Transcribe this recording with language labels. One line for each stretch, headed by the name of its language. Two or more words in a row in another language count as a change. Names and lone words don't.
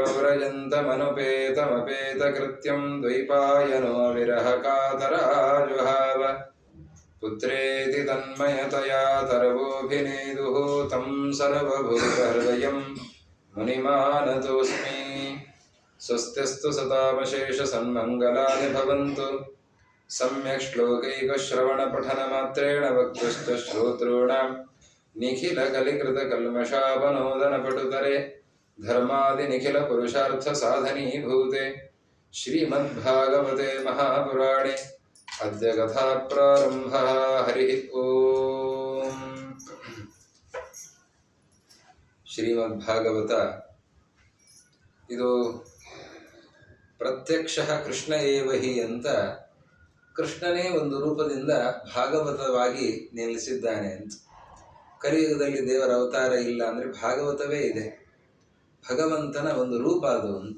Sanskrit: प्रव्रजन्तमनुपेतमपेतकृत्यं द्वैपायनो विरहकातराजुहाव पुत्रेति तन्मयतया तरवोऽभिनेदुः तं सर्वभूतहृदयं मुनिमानतोऽस्मि स्वस्तिस्तु सतामशेषसन्मङ्गलानि भवन्तु सम्यक् श्लोकैकश्रवणपठनमात्रेण वक्तुश्च श्रोतॄणां निखिलकलिकृतकल्मषापनोदनपटुतरे धर्मादिनिखिलपुरुषार्थसाधनीभूते श्रीमद्भागवते महापुराणे अद्य कथाप्रारम्भः। हरिः ओम्।
Kannada: ಶ್ರೀಮದ್ಭಾಗವತ ಇದು
Sanskrit: ಪ್ರತ್ಯಕ್ಷ ಕೃಷ್ಣ ಏವಹಿ
Kannada: ಅಂತ ಕೃಷ್ಣನೇ ಒಂದು ರೂಪದಿಂದ ಭಾಗವತವಾಗಿ ನೆಲೆಸಿದ್ದಾನೆ ಅಂತ. ಕಲಿಯುಗದಲ್ಲಿ ದೇವರ ಅವತಾರ ಇಲ್ಲ ಅಂದರೆ ಭಾಗವತವೇ ಇದೆ, ಭಗವಂತನ ಒಂದು ರೂಪ ಅದು ಅಂತ.